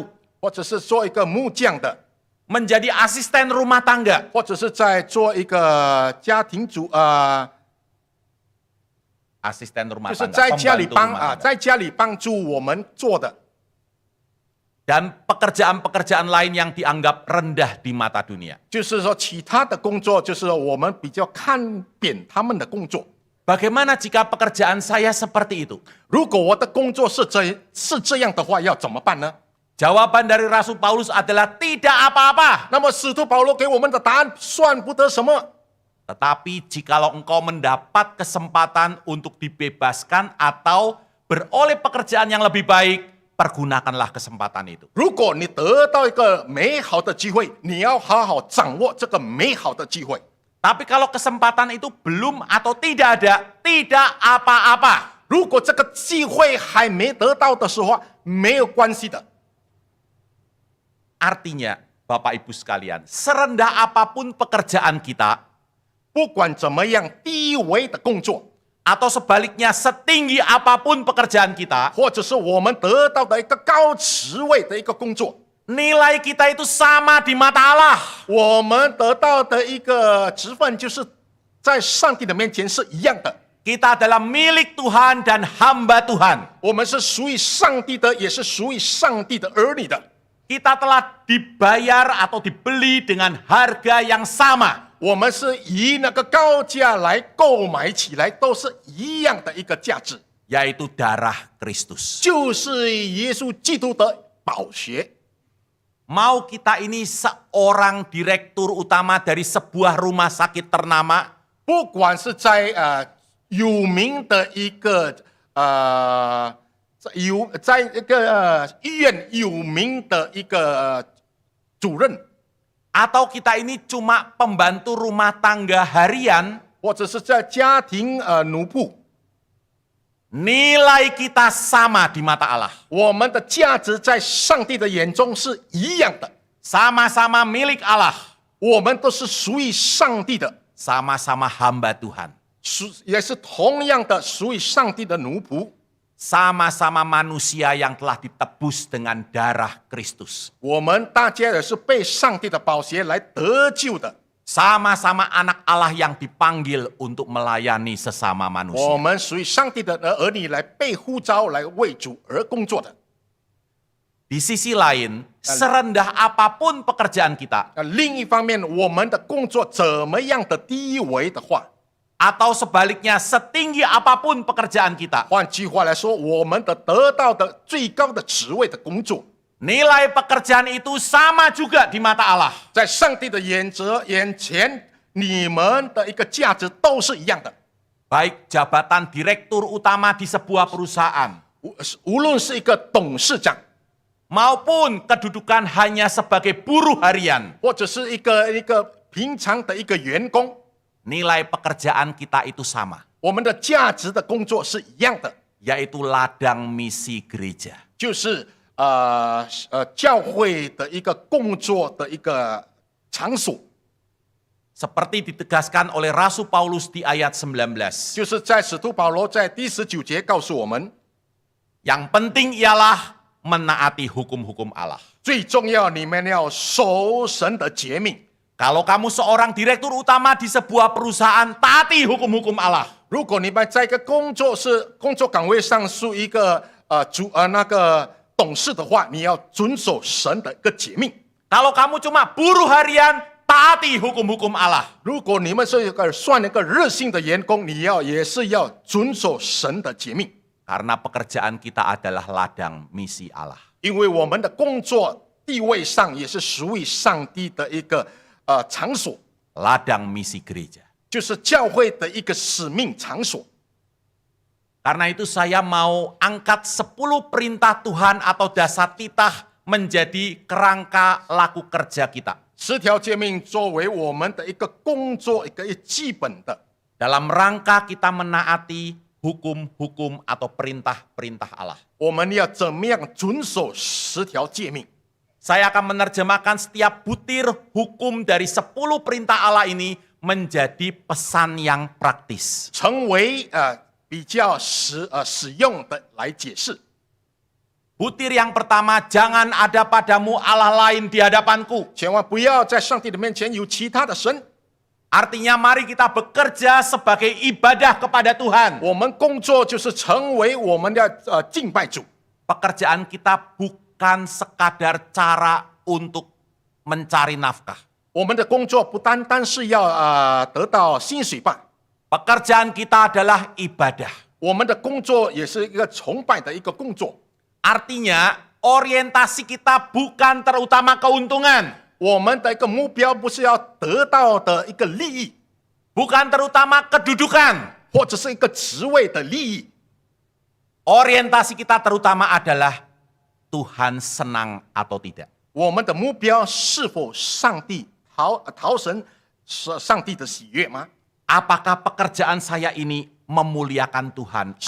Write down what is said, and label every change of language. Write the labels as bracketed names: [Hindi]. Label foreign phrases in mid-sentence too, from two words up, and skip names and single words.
[Chinese] 或者是做一个木匠的， [Indonesian] Menjadi asisten rumah tangga. [Chinese] 或者是在做一个家庭主 [Indonesian] Asisten rumah [Chinese] 就是 [Indonesian] tangga. [Chinese] 在家里 [Indonesian] pembantu [Chinese] 帮 [Indonesian] rumah tangga. [Chinese] 在家里帮助我们做的。 [Indonesian] Dan pekerjaan-pekerjaan lain yang dianggap rendah di mata dunia. [Chinese] 就是说，其他的工作就是我们比较看扁他们的工作。 [Indonesian] Bagaimana jika pekerjaan saya seperti itu? [Chinese] 如果我的工作是这样的话，要怎么办呢？ [Indonesian] Jawaban dari Rasul Paulus adalah tidak apa-apa. [Chinese] 那么使徒保罗给我们的答案算不得什么。 [Indonesian] Tetapi jikalau engkau mendapat kesempatan untuk dibebaskan atau beroleh pekerjaan yang lebih baik, pergunakanlah kesempatan itu. [Chinese] 如果你得到一个美好的机会，你要好好掌握这个美好的机会。 [Indonesian] Tapi kalau kesempatan itu belum atau tidak ada, tidak apa-apa. [Chinese] 如果这个机会还没得到的时候，没有关系的。 [Indonesian] Artinya, Bapak Ibu sekalian, serendah apapun pekerjaan kita, [Chinese] 不管怎么样低微的工作， [Indonesian] atau sebaliknya setinggi apapun pekerjaan kita, [Chinese] 或者是我们得到的一个高职位的一个工作， [Indonesian] nilai kita itu sama di mata Allah. [Chinese] 我们得到的一个职分就是在上帝的面前是一样的。 [Indonesian] Kita adalah milik Tuhan dan hamba Tuhan. [Chinese] 我们是属于上帝的，也是属于上帝的儿女的。 [Indonesian] Kita telah dibayar atau dibeli dengan harga yang sama. [Chinese] 我们是以那个高价来购买起来，都是一样的一个价值， [Indonesian] Yaitu darah Kristus. [Chinese] 就是耶稣基督的宝血。 [Indonesian] Mau kita ini seorang direktur utama dari sebuah rumah sakit ternama, [Chinese] 不管是在有名的一个在一个医院有名的一个主任， [Indonesian] atau kita ini cuma pembantu rumah tangga harian, [Chinese] 或者是在家庭奴仆， [Indonesian] nilai kita sama di mata Allah. [Chinese] 我们的价值在上帝的眼中是一样的， [Indonesian] Sama-sama milik Allah. [Chinese] 我们都是属于上帝的， [Indonesian] Sama-sama hamba Tuhan. [Chinese] 也是同样的属于上帝的奴仆。 [Indonesian] Sama-sama manusia yang telah ditebus dengan darah Kristus. [Chinese] 我们大家也是被上帝的宝血来得救的， [Indonesian] Sama-sama anak Allah yang dipanggil untuk melayani sesama [Chinese] 我 [Indonesian] manusia. [Chinese] 们属于上帝的儿女，来被呼召来为主而工作的。 [Indonesian] Di sisi lain, serendah apapun pekerjaan kita, [Chinese] 另一方面，我们的工作怎么样的低微的话， [Indonesian] atau sebaliknya setinggi apapun pekerjaan kita, [Chinese] 换句话来说，我们的得到的最高的职位的工作， [Indonesian] nilai pekerjaan itu sama juga di mata Allah. [Chinese] 在上帝的眼前，你们的一个价值都是一样的。 [Indonesian] Baik jabatan direktur utama di sebuah perusahaan, [Chinese] 无论是一个董事长， [Indonesian] maupun kedudukan hanya sebagai buruh harian, [Chinese] 或者是一个平常的一个员工， [Indonesian] nilai pekerjaan kita itu sama, [Chinese] 我们的价值的工作是一样的， [Indonesian] yaitu ladang misi gereja. [Chinese] 就是教会的一个工作的一个场所， [Indonesian] Seperti ditegaskan oleh Rasul Paulus di ayat 19. [Chinese] 就是在使徒保罗在第19节告诉我们， [Indonesian] Yang penting ialah menaati hukum-hukum Allah. [Chinese] 最重要你们要守神的诫命。 [Indonesian] Kalau kamu seorang direktur utama di sebuah perusahaan, taati hukum-hukum Allah. [Chinese] 如果你们在一个工作岗位上是一个那个董事的话，你要遵守神的一个诫命。 [Indonesian] Kalau kamu cuma buruh harian, taati hukum-hukum Allah. [Chinese] 如果你们是算一个热心的员工，你也是要遵守神的诫命， [Indonesian] Karena pekerjaan kita adalah ladang misi Allah. [Chinese] 因为我们的工作地位上也是属于上帝的一个场所， [Indonesian] Ladang misi gereja. [Chinese] 就是教会的一个使命场所。 [Indonesian] Karena itu saya mau angkat 10 perintah Tuhan atau dasar titah menjadi kerangka laku kerja kita. [Chinese] 10 条诫命作为我们的一个工作一个基本的， [Indonesian] Dalam rangka kita menaati hukum-hukum atau perintah-perintah Allah. [Chinese] 我们要怎么样遵守10条诫命？ [Indonesian] Saya akan menerjemahkan setiap butir hukum dari 10 perintah Allah ini menjadi pesan yang praktis. [Chinese] 成为比较实用的来解释。 [Indonesian] Butir yang pertama, jangan ada padamu Allah lain di hadapanku. [Chinese] 千万不要在上帝的面前有其他的神。 [Indonesian] Artinya mari kita bekerja sebagai ibadah kepada Tuhan. [Chinese] 我们工作就是成为我们的敬拜主。 [Indonesian] Pekerjaan kita bukan sekadar cara untuk mencari nafkah. [Chinese] 我们的工作不单单是要得到薪水吧， [Indonesian] Pekerjaan kita adalah ibadah. [Chinese] 我们的工作也是一个崇拜的一个工作。 [Indonesian] Artinya orientasi kita bukan terutama keuntungan. [Chinese] 我们的一个目标不是要得到的一个利益， [Indonesian] Bukan terutama kedudukan. [Chinese] 或者是一个职位的利益。 [Indonesian] Orientasi kita terutama adalah Tuhan senang atau tidak. [Chinese] 我们的目标是否上帝讨神上帝的喜悦吗？ [Indonesian] Apakah pekerjaan saya ini memuliakan Tuhan atau